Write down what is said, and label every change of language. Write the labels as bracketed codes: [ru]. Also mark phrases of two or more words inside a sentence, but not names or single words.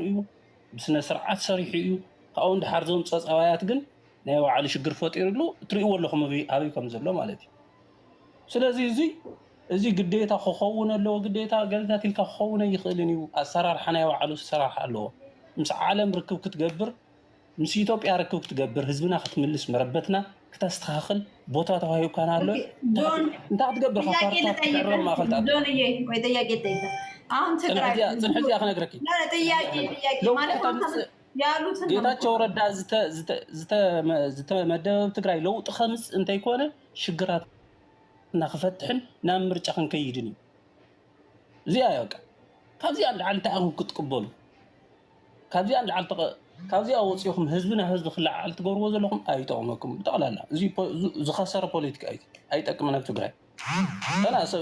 [ti] እዩ፣ ብስነ ስርዓት ሰሪሑ እዩ። ካብኡ እንድሓር ዘምፀ ፀባያት ግን ናይ ባዕሉ ሽግር ፈጢሩሉ እትሪእዎ ኣለኹም ኣበይ ከም ዘሎ ማለት እዩ። ስለዚ እዚ ግዴታ ክኸውን ኣለዎ፣ ግዴታ ገለታት ኢልካ ክኸውን ኣይኽእልን እዩ። ኣሰራርሓ ናይ ባዕሉ ኣሰራርሓ ኣለዎ። ምስ ዓለም ርክብ ክትገብር፣ ምስ ኢትዮጵያ ርክብ ክትገብር፣ ህዝብና ክትምልስ፣ መረበትና ክተስተኻኽል ቦታ ተዋሂብካና ኣሎ እንታይ ክትገብር ካርታት ትዕረብ ማእኸል [am] ዶንዬ ወይ ጥያቄ ጠይቀ አሁን ትግራይ [ti] ፅንሕዚ እያ ክነግረኪ [am] ጥያቄ ማለት ያሉትን [ti] ጌታቸው ረዳ ዝተመደበ ትግራይ ለውጢ ከምፅ እንተይኮነ ሽግራት እናክፈትሕን ናብ ምርጫ ክንከይድን እዩ። እዚኣ በቃ ካብዚኣ ንላዕሊ እንታይ ኣኹም ክትቅበሉ ካብዚኣ ንላዕሊ ካብዚኣ ወፂኹም ህዝብና ህዝቢ ክለዓል ትገብርዎ ዘለኹም ኣይጠቕመኩም ብጠቕላላ። እዚ ዝኸሰረ ፖለቲካ እዩ፣ ኣይጠቅምን ኣብ ትግራይ። ተናእሰብ